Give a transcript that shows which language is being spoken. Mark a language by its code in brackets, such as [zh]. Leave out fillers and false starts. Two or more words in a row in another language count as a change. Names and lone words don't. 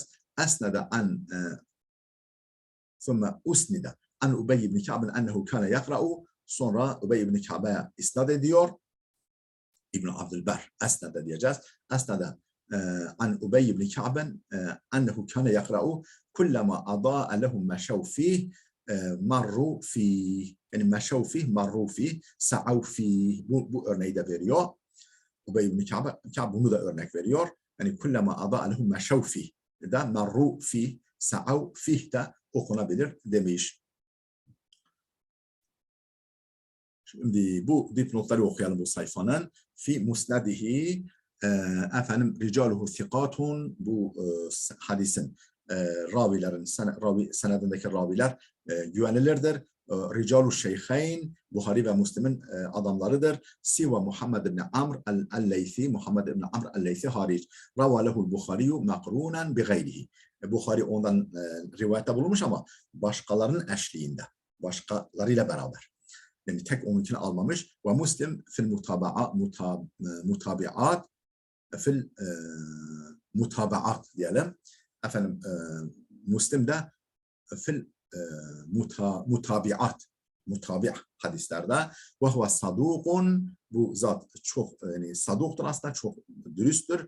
[ar] أسند عن ثم أسند عن أبي بن كعب أنه كان يقرأ. [tr] Sonra Ubey ibn Ka'b'e isnad ediyor. İbn Abdülber esnede diyeceğiz. [ar] أسند عن أبي بن كعب أنه كان يقرأ كلما أضاء لهم مشوا فيه مروا فيه. Yani مشوا فيه، مروا فيه، سعوا فيه. [tr] Bu örneği de veriyor. Ubey ibn Ka'b bunu da örnek veriyor. [ar] Yani كلما أضاء لهم مشوا فيه da مروا فيه، سعوا فيه [tr] de okunabilir demiş. Şimdi bu dipnotları okuyalım bu sayfanın. [ar] في مسنده [tr] efendim [ar] رجاله ثقات, [tr] bu hadisin ravilerin senedindeki raviler güvenilirdir. [ar] رجال الشيخين, [tr] Buhari ve Müslim'in adamlarıdır. Siva Muhammed ibn Amr el-Leythi, Muhammed ibn Amr el-Leythi hariç. [ar] روى له البخاري مقرونا بغيره. [tr] Buhari ondan rivayette bulunmuş ama başkalarının eşliğinde, başkalarıyla beraber. Yani tek onunkini almamış. [ar] ومسلم في المتابعات في المتابعات diyelim. [tr] Efendim Müslim de [ar] في المتابع' [tr] hadislerde [ar] وهو صدوق, [tr] bu zat çok yani saduktur, aslında çok dürüsttür.